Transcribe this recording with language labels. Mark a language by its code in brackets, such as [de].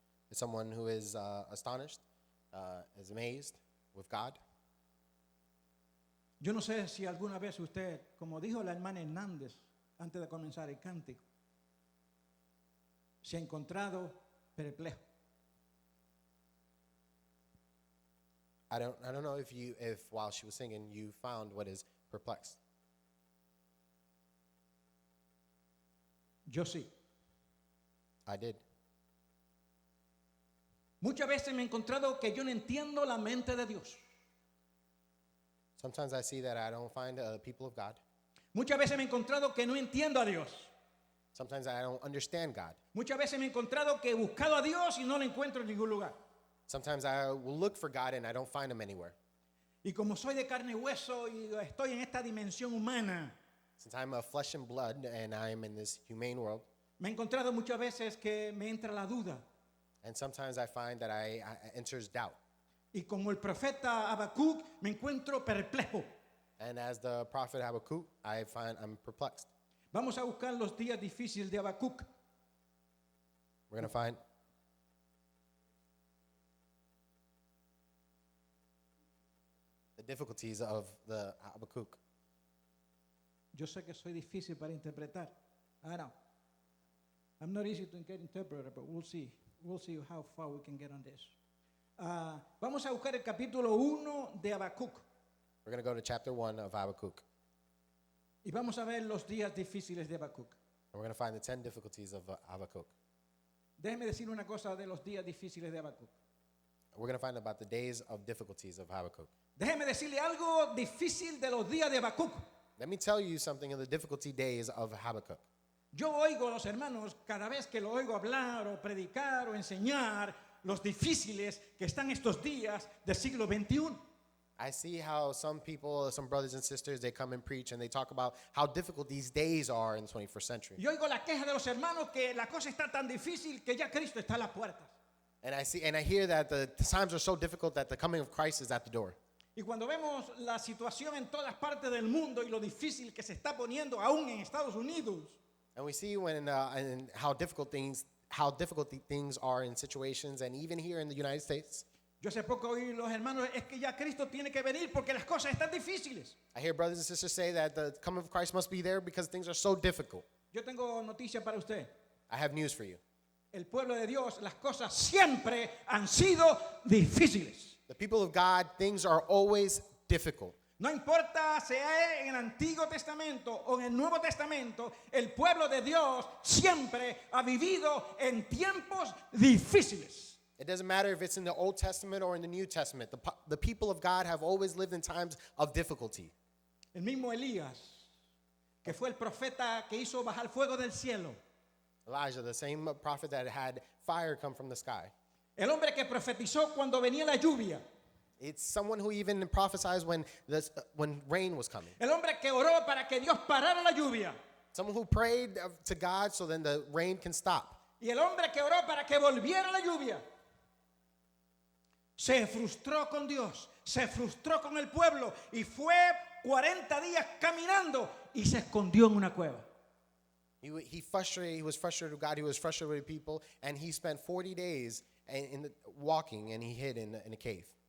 [en] It's someone who is astonished, is amazed with God. [es] Yo no sé si alguna vez usted, como dijo la hermana Hernández antes de comenzar el cántico, se ha encontrado perplejo. [en] I don't know if while she was singing you found what is perplexed. [es] Yo sí. [en] I did. [es] Muchas veces me he encontrado que yo no entiendo la mente de Dios. [en] Sometimes I see that I don't find people of God. [es] Muchas veces me he encontrado que no entiendo a Dios. [en] Sometimes I don't understand God. [es] Muchas veces me he encontrado que he buscado a Dios y no lo encuentro en ningún lugar. [en] Sometimes I will look for God and I don't find him anywhere. [es] Y como soy de carne y hueso y estoy en esta dimensión humana, [en] Since I'm of flesh and blood and I am in this humane world, [es] me he encontrado muchas veces que me entra la duda. [en] and sometimes I find that I enters doubt. [es] Y como el profeta Habacuc, me encuentro perplejo. [en] And as the prophet Habakkuk, I find I'm perplexed. [es] Vamos a buscar los días difíciles de Habacuc. [en] We're going to find the difficulties of the Habakkuk. [es] Yo sé que soy difícil para interpretar. [en] I know. I'm not easy to get interpreted, but we'll see. We'll see how far we can get on this. [es] Vamos a buscar el capítulo 1 de Habacuc. [en] We're going to go to chapter 1 of Habakkuk. [es] Y vamos a ver los días difíciles de Habacuc. [en] And we're going to find the 10 difficulties of Habakkuk. [es] Déjeme decir una cosa de los días difíciles de Habacuc. [en] We're going to find about the days of difficulties of Habakkuk. [es] Déjeme decirle algo difícil de los días de Habacuc. [en] Let me tell you something of the difficulty days of Habakkuk. [es] Yo oigo a los hermanos cada vez que lo oigo hablar o predicar o enseñar los difíciles que están estos días del siglo XXI. [en] I see how some people, some brothers and sisters, they come and preach and they talk about how difficult these days are in the 21st century. [es] Y oigo la queja de los hermanos que la cosa está tan difícil que ya Cristo está a las puertas. [en] And I hear that the times are so difficult that the coming of Christ is at the door. [es] Y cuando vemos la situación en todas partes del mundo y lo difícil que se está poniendo aún en Estados Unidos, [en] And we see and how difficult things are in situations, and even here in the United States. [es] yo hace poco oí los hermanos, es que ya Cristo tiene que venir porque las cosas están difíciles. [en] I hear brothers and sisters say that the coming of Christ must be there because things are so difficult. [es] Yo tengo noticia para usted. [en] I have news for you. [es] El pueblo de Dios, las cosas siempre han sido difíciles. [en] The people of God, things are always difficult. [es] No importa sea en el Antiguo Testamento o en el Nuevo Testamento, el pueblo de Dios siempre ha vivido en tiempos difíciles. [en] It doesn't matter if it's in the Old Testament or in the New Testament. The people of God have always lived in times of difficulty. [es] El mismo Elías, que fue el profeta que hizo bajar fuego del cielo. [en] Elijah, the same prophet that had fire come from the sky. [es] El hombre que profetizó cuando venía la lluvia. [en] It's someone who even prophesied when rain was coming. [es] El hombre que oró para que Dios parara la lluvia. [en] Someone who prayed to God so then the rain can stop. [es] Y el hombre que oró para que volviera la lluvia. Se frustró con Dios, se frustró con el pueblo y fue 40 días caminando y se escondió en una cueva. [en] He was frustrated with God, he was frustrated with people, and he spent 40 days walking and he hid in a cave.